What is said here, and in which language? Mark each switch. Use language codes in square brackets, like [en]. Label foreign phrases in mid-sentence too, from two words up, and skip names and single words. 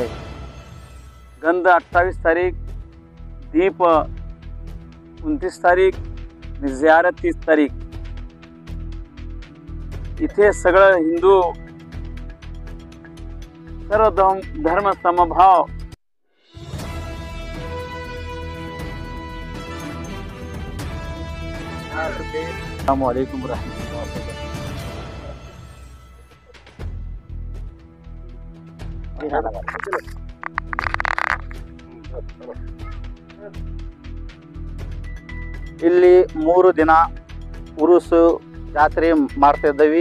[mr] गंध 28 तारीख, दीप 29 तारीख, जियारत 30 तारीख. इथे सगळं हिंदू सर्व धर्म समभाव [ar] السلام عليكم رحمة الله [kn] ಇಲ್ಲಿ 3 ದಿನ ಉರುಸು ಜಾತ್ರೆ ಮಾಡ್ತಾ ಇದ್ದೀವಿ.